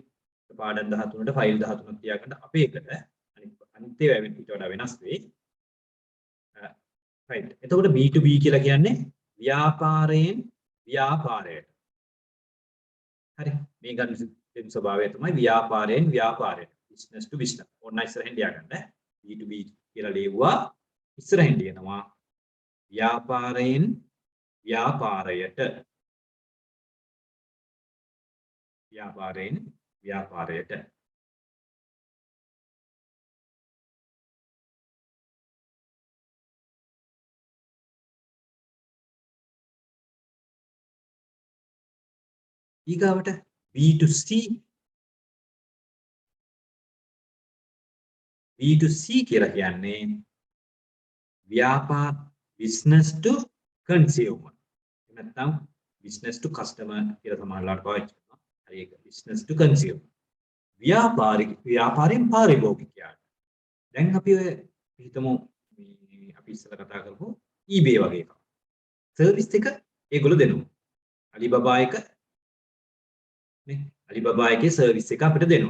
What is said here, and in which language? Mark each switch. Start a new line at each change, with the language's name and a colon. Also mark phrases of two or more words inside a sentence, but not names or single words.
Sinhala: පාඩම් 13ට ෆයිල් 13ක් තියාගන්න අපේ එකට අනිත් ඒවා ඊට වඩා වෙනස් වෙයි. right. එතකොට B2B කියලා කියන්නේ ව්‍යාපාරයෙන් ව්‍යාපාරයට. හරි. මේ ගන්න ස්වභාවය තමයි ව්‍යාපාරයෙන් ව්යාපාරයට.
English: business to business.
Sinhala: ඔන්න ඉස්සරහින් ලියාගන්න. B2B කියලා ලියුවා. ඉස්සරහින් ලියනවා ව්‍යාපාරයෙන් ව්‍යාපාරයට. ව්‍යාපාරයෙන් ව්‍යාපාරයට. ඊගාවට B2C කියලා කියන්නේ
English: business to consumer.
Sinhala: නැත්නම්
English: business to customer
Sinhala: කියලා සමහරවිට පාවිච්චි කරනවා. හරි ඒක
English: business to consumer.
Sinhala: ව්‍යාපාරයෙන් පාරිභෝගිකයාට. දැන් අපි ඔය හිතමු මේ අපි ඉස්සර කතා කරපු eBay වගේ එකක්. සර්විස් එක ඒගොල්ලෝ දෙනවා. Alibaba එක නේ Alibaba එකේ සර්විස් එක අපිට දෙනවා.